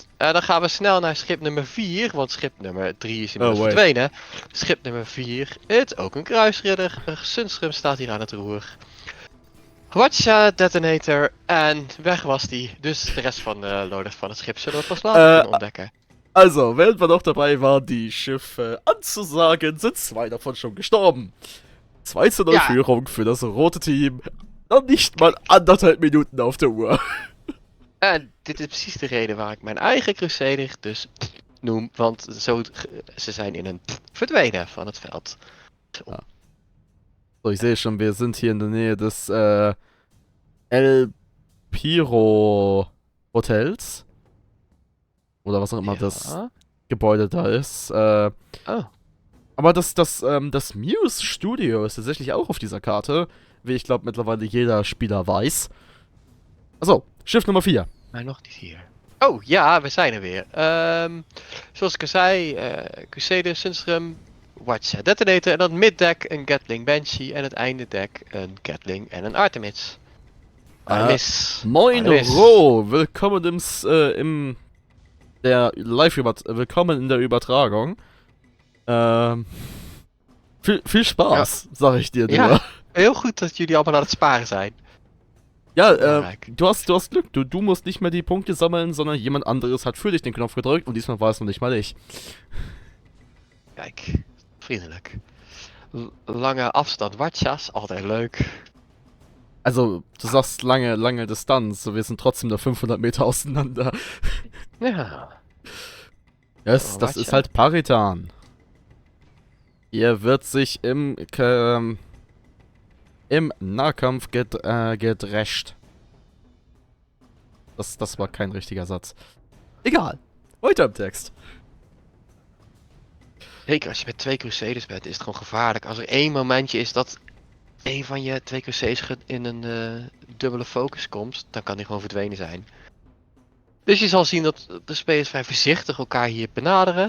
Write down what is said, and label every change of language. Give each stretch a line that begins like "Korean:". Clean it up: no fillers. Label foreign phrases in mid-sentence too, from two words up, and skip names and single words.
Dutch: Dan gaan we snel naar schip nummer 4, want schip nummer 3 is inmiddels verdwenen. Schip nummer 4, het ook een kruisridder. Sunstrum staat hier aan het roer. Watcha detonator en weg was die. Dus de rest van de loaders van het schip zullen we pas later kunnen ontdekken.
German: Also, während wir noch dabei waren, die Schiffe anzusagen, sind 2 davon schon gestorben. 2:0 Ja. Führung für das rote Team. Noch nicht mal 1,5 Minuten auf der Uhr.
Dutch: En dit is precies de reden waar ik mijn eigen Crusader dus noem. Want ze zijn in een verdwenen van het veld.
German: So, ich sehe schon, wir sind hier in der Nähe des El Piro Hotels. Oder was auch immer das Gebäude da ist. Aber das Muse Studio ist tatsächlich auch auf dieser Karte, wie ich glaube mittlerweile jeder Spieler weiß. Achso, Schiff Nummer 4.
Dutch: Maar nog niet hier. Oh ja, we zijn er weer. Zoals ik al zei, Crusader, Sunstrum, Watch, Detonator en dan middeck een Gatling Banshee en het einde deck een Gatling en een Artemis. Artemis.
German: Moin Artemis. Ro, willkommen willkommen in der Übertragung. Viel Spaß, sag ich dir nur.
Dutch: Ja, heel goed dat jullie allemaal aan het sparen zijn.
German: Ja,
Dutch: Belangrijk.
German: du hast Glück. Du musst nicht mehr die Punkte sammeln, sondern jemand anderes hat für dich den Knopf gedrückt und diesmal war es noch nicht mal ich.
Dutch: Kijk, vriendelijk. Lange afstand Watchas, altijd leuk.
German: Also, du sagst lange Distanz, so wir sind trotzdem nur 500 Meter auseinander. Ja. Das Oh, ist halt Paritan. Hier wird sich im Nahkampf gedrescht. Das war kein richtiger Satz. Egal. Weiter im Text.
Dutch: Zeker, als je met 2 Crusaders bent, is het gewoon gevaarlijk. Als er één momentje is dat een van je 2 Crusaders in een dubbele focus komt, dan kan die gewoon verdwenen zijn. Dus je zal zien dat de spelers vrij voorzichtig elkaar hier benaderen.